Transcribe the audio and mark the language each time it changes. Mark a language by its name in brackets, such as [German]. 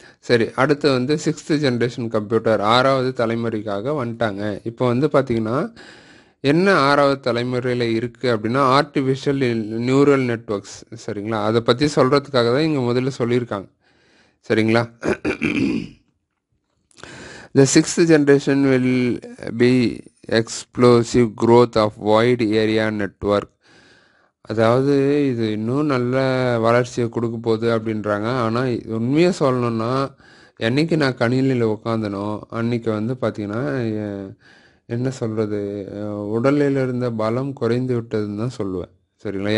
[Tamil] சரி, அடுத்து வந்து 6th ஜென்ரேஷன் கம்ப்யூட்டர் 6வது தலைமுறைக்காக வந்துட்டாங்க. இப்போ வந்து பார்த்திங்கன்னா என்ன 6வது தலைமுறையில் இருக்குது அப்படின்னா ஆர்டிஃபிஷியல் நியூரல் நெட்வொர்க்ஸ், சரிங்களா? அதை பற்றி சொல்கிறதுக்காக தான் இங்கே முதல்ல சொல்லியிருக்காங்க, சரிங்களா? [English] The 6th generation will be explosive growth of wide area network. [Tamil] அதாவது இது இன்னும் நல்ல வளர்ச்சியை கொடுக்க போகுது அப்படின்றாங்க. ஆனால் உண்மையாக சொல்லணுன்னா என்றைக்கு நான் கணினியில் உட்காந்தனோ அன்றைக்கி வந்து பார்த்திங்கன்னா என்ன சொல்கிறது, உடலில் இருந்த பலம் குறைந்து விட்டதுன்னு தான் சொல்லுவேன், சரிங்களா?